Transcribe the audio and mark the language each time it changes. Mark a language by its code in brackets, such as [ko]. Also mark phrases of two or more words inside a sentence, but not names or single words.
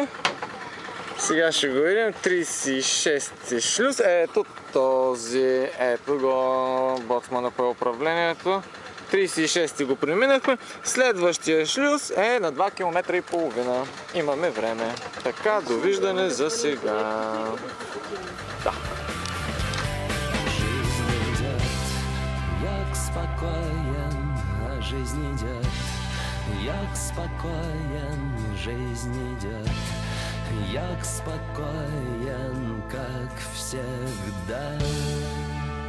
[bg] Сега ще го видим. 36 шлюз. Ето този. Ето го. Боцмана по управлението. 36 го преминахме. Следващия шлюз е на 2 км и половина. Имаме време. Така, довиждане за сега. Да. [ru] Жизнь идет, як спокоен, жизнь идет, як спокоен, как всегда.